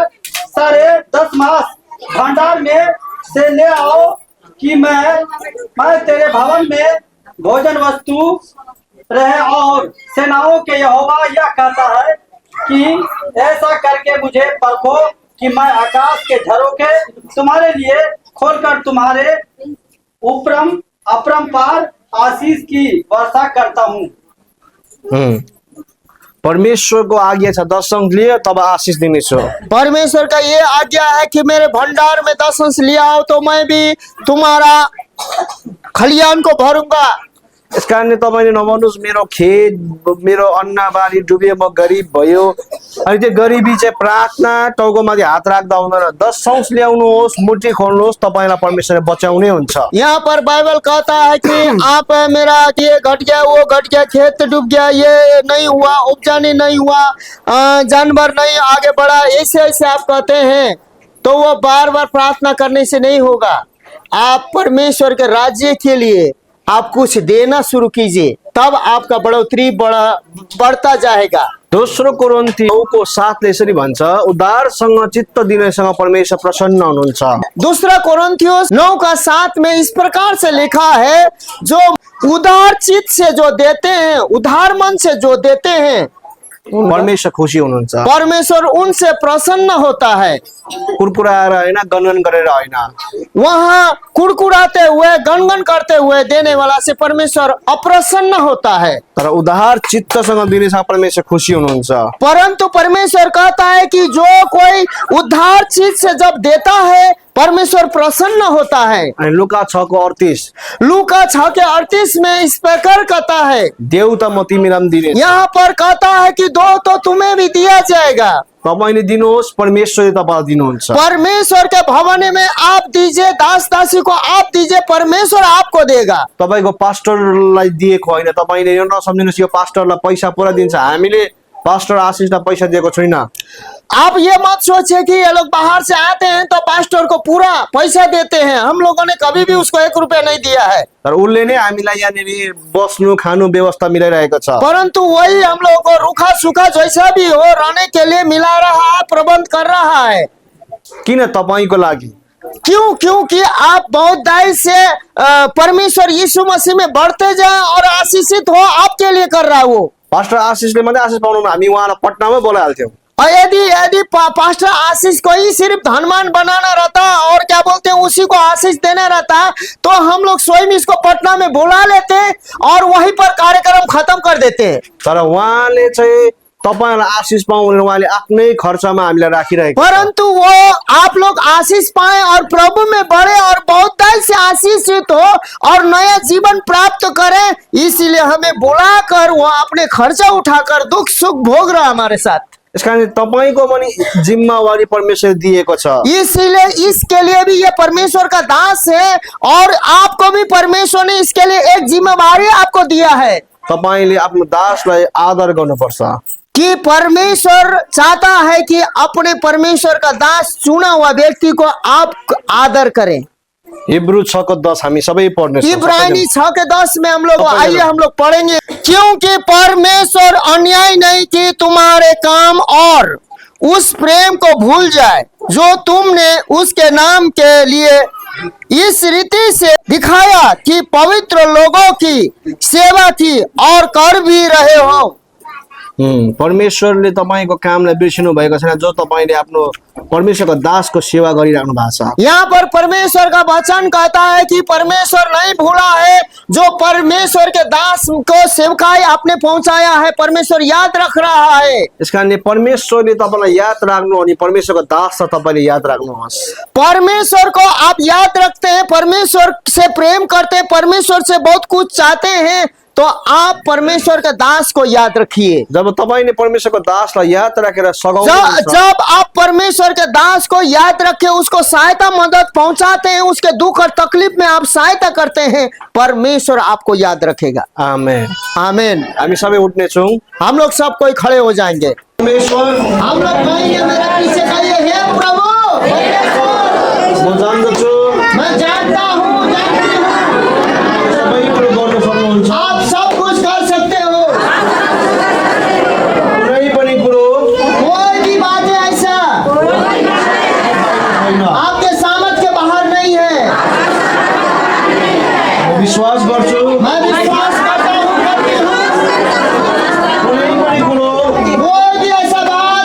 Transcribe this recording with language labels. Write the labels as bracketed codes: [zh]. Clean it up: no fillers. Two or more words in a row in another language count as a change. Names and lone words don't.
[hi] सारे 10 मास भंडार में से ले आओ कि मैं तेरे भवन में भोजन वस्तु रहे, और सेनाओं के यहोवा यह कहता है कि ऐसा करके मुझे परखो कि मैं आकाश के झरोखे तुम्हारे लिए खोलकर तुम्हारे उपरम अपरंपार आशीष की वर्षा करता हूँ। [ne] परमेश्वरको आज्ञा छ दशंश लिए तब आशिष दिनेछु। [hi] परमेश्वर का ये आज्ञा है कि मेरे भंडार में 10 अंश ले आओ तो मैं भी तुम्हारा खलियान को भरूंगा। [ne] यस कारणले तपाईले नभन्नुहोस् मेरो खेत मेरो अन्नबाली डुब्यो म गरिब भयो। अनि त्यो गरिबी चाहिँ प्रार्थना टाउकोमाथि हात राख्दा हुँदैन। 10 अंश ल्याउनुहोस्, मुट्ठी खोल्नुहोस्, तपाईलाई परमेश्वरले बचाउने हुन्छ। [hi] यहाँ पर बाइबल कहता है कि आप मेरा ये घट गया वो घट गया, खेत डूब गया, ये नहीं हुआ, उपजानी नहीं हुआ, जानवर नहीं आगे बढ़ा, ऐसे ऐसे आप कहते हैं तो वो बार बार प्रार्थना करने से नहीं होगा। आप परमेश्वर के राज्य के लिए आप कुछ देना शुरू कीजिए, तब आपका बढ़ोतरी बढ़ता जाएगा। [ne] दोस्रो कोरिन्थी 9:7 यसरी भन्छ, उदारसँग चित्त दिनेसँग परमेश्वर प्रसन्न हुनुहुन्छ। [hi] दूसरा कोरिन्थियोस 9:7 में इस प्रकार से लिखा है, जो उदार चित्त से जो देते हैं, उदार मन से जो देते हैं, [ne] परमेश्वर खुसी हुनुहुन्छ। [hi] परमेश्वर उनसे प्रसन्न होता है। [ne] कुरकुराएर होइन, गनगन गरेर होइन। [hi] वहाँ कुड़कुड़ाते हुए गणगण करते हुए देने वाला से परमेश्वर अप्रसन्न होता है, [ne] तर उदार चित्तसँग दिनेसँग परमेश्वर खुसी हुनुहुन्छ। [hi] परंतु परमेश्वर कहता है कि जो कोई उद्धार चीज से जब देता है परमेश्वर प्रसन्न होता है। [ne] अनि लुका 6:38 [hi] लूका 6:38 में इस प्रकार कहता है, [ne] देऊ त म तिमीलाई पनि दिने। [hi] यहाँ पर कहता है कि दो तो तुम्हें भी दिया जाएगा। [ne] तपाईले दिनुहोस्, परमेश्वरले तपाईलाई दिनुहुन्छ। [hi] परमेश्वर के भवन में आप दीजिए, दास दासी को आप दीजिए, परमेश्वर आपको देगा। [ne] तपाईको पास्टरलाई दिएको होइन। तपाईले यो नसम्झिनुहोस् यो पास्टरलाई पैसा पुरा दिन्छ। हामीले पास्टर आशिषलाई पैसा दिएको छैन। [hi] आप ये मत सोचिए कि ये लोग बाहर से आते हैं तो पास्टर को पूरा पैसा देते हैं। हम लोगों ने कभी भी उसको 1 रुपया नहीं दिया है, [ne] तर उसले नै हामीलाई यहाँनिर बस्नु खानु व्यवस्था मिलाइरहेको छ। [hi] परंतु वही हम लोगों को रूखा सूखा जैसा भी हो रहने के लिए मिला रहा है, प्रबंध कर रहा है। [ne] किन तपाईको लागि? [hi] क्यों? क्योंकि आप बहुत दाई से परमेश्वर यीशु मसीह में बढ़ते जाए और आशीषित हो, आपके लिए कर रहा है वो। [ne] पास्टर आशिषले मात्रै आशिष पाउनु, हामी उहाँलाई पटनामै बोलाइहाल्थ्यौँ। [hi] और यदि पास्टर आशीष को ही सिर्फ धनवान बनाना रहता और क्या बोलते हैं उसी को आशीष देना रहता तो हम लोग स्वयं इसको पटना में बुला लेते और वहीं पर कार्यक्रम खत्म कर देते। [ne] तर उहाँले चाहिँ तपाईलाई आशिष पाउनु उहाँले आफ्नै खर्चमा हामीलाई राखिरहेको। [hi] परंतु वो आप लोग आशीष पाए और प्रभु में बढ़े और बहुतायत से आशीषित हो और नया जीवन प्राप्त करें, इसीलिए हमें बुलाकर वो अपने खर्चा उठाकर दुख सुख भोग रहा हमारे साथ। [ne] यसकारण तपाईको पनि जिम्मेवारी परमेश्वर दिएको छ। [hi] इसीलिए इसके लिए भी ये परमेश्वर का दास है और आपको भी परमेश्वर ने इसके लिए एक जिम्मेवारी आपको दिया है। [ne] तपाईले आफ्नो दासलाई आदर गर्नुपर्छ। [hi] कि परमेश्वर चाहता है कि अपने परमेश्वर का दास चुना हुआ व्यक्ति को आप आदर करें। [ne] हिब्रू 6:10 हामी सबै पढ्ने छौँ। [hi] इब्रानी 6:10 में हम लोग आइए हम लोग पढ़ेंगे। क्योंकि परमेश्वर अन्याय नहीं कि तुम्हारे काम और उस प्रेम को भूल जाए जो तुमने उसके नाम के लिए इस रीति से दिखाया कि पवित्र लोगों की सेवा की और कर भी रहे हो। [ne] परमेश्वरले तपाईको कामलाई बिर्सिनु भएको छैन, जो तपाईले आफ्नो परमेश्वरको दासको सेवा गरिराख्नु भएको छ। [hi] यहाँ पर परमेश्वर का वचन कहता है कि परमेश्वर नहीं भूला है, जो परमेश्वर के दास को सेवकाई आपने पहुंचाया है, परमेश्वर याद रख रहा है। [ne] यसकारणले परमेश्वरले तपाईलाई याद राख्नु अनि परमेश्वरको दास तपाईले याद राख्नुहोस्। [hi] परमेश्वर को आप याद रखते हैं, परमेश्वर से प्रेम करते हैं, परमेश्वर से बहुत कुछ चाहते हैं, तो आप परमेश्वर के दास को याद रखिए। [ne] जब तपाईले परमेश्वरको दासलाई याद राखेर सघाउनुहुन्छ, [hi] जब आप परमेश्वर के दास को याद रखे, उसको सहायता मदद पहुंचाते हैं, उसके दुख और तकलीफ में आप सहायता करते हैं, परमेश्वर आपको याद रखेगा। आमेन आमेन। [ne] हामी सबै उठ्ने छौँ। [hi] हम लोग सब कोई खड़े हो जाएंगे। परमेश्वर हम लोग कहेंगे, मेरे पीछे कहिए, हे प्रभु [ne] म जान्दछु [hi] मैं जानता हूँ, जानती हूँ [ne] सबै कुरो गर्न सक्नुहुन्छ। [hi] आप सब कुछ कर सकते हो। [ne] कुनै पनि कुरो [hi] कोई भी बात है ऐसा [ne] होइन। [hi] आपके सामर्थ के बाहर नहीं है। [ne] म विश्वास गर्छु [hi] मैं विश्वास करता हूँ, करती हूँ। [ne] कुनै पनि कुरो [hi] कोई भी ऐसा